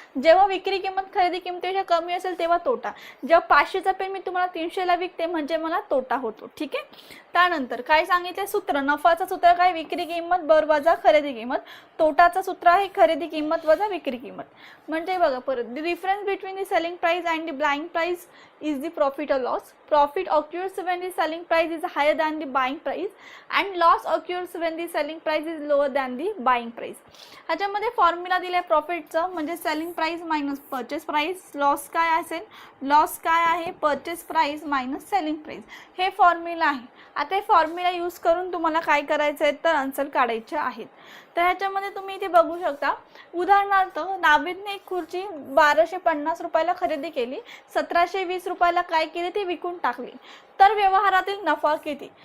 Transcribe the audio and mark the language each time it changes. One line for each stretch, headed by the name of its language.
Marathi: जेव्हा विक्री किंमत खरेदी किमतीपेक्षा कमी असेल तेव्हा तोटा. जेव्हा 500चा पेन मी तुम्हाला 300ला विकते म्हणजे मला तोटा होतो. ठीक आहे, त्यानंतर काय सांगितले सूत्र, नफाचं सूत्र काय विक्री किंमत बर वजा खरेदी किंमत, तोटाचं सूत्र आहे खरेदी किंमत वजा विक्री किंमत. म्हणजे बघा परत,
English: The difference between the selling price and the buying price is the profit or loss. Profit occurs when the selling price is higher than the buying price and loss occurs when the selling price is lower than the buying price.
Marathi: ह्याच्यामध्ये formula दिलाय प्रॉफिटचं म्हणजे selling price minus purchase price. Loss काय असेल, loss काय आहे purchase price minus selling price. हे formula आहे. आता हे फॉर्म्युला यूज करून तुम्हाला काय करायचं आहे तर आन्सर काढायचे आहेत. तर ह्याच्यामध्ये तुम्ही इथे बघू शकता, उदाहरणार्थ नावेदने एक खुर्ची 1250 रुपयाला खरेदी केली, 1720 रुपयाला काय केली ती विकून टाकली, तर व्यवहारातील नफा किती.